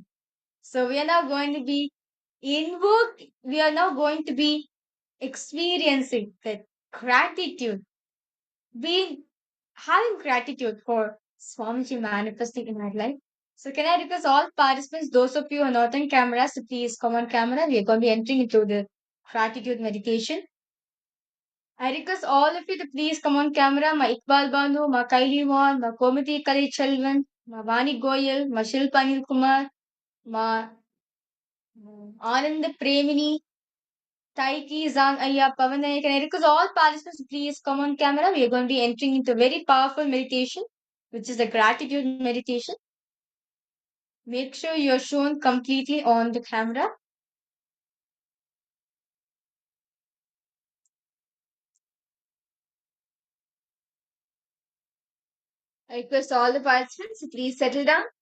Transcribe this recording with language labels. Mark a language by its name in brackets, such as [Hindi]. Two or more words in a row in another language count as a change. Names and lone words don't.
[English] So, we are now going to be we are now going to be experiencing that gratitude, being having gratitude for Swamiji manifesting in our life. So, can I request all participants, those of you who are not on camera, so please come on camera. We are going to be entering into the gratitude meditation. I request all of you to please come on camera. Ma Iqbal Banu, Ma Kaili Wan, Ma Komati Kali Chalvan, Ma Vani Goyal, Ma Shilpa Anil Kumar, Ma Anand Premini, Taiki Zang Aya Pavanay. Can I request all participants to please come on camera? We are going to be entering into a very powerful meditation, which is the gratitude meditation. Make sure you're shown completely on the camera. I request all the participants to please settle down.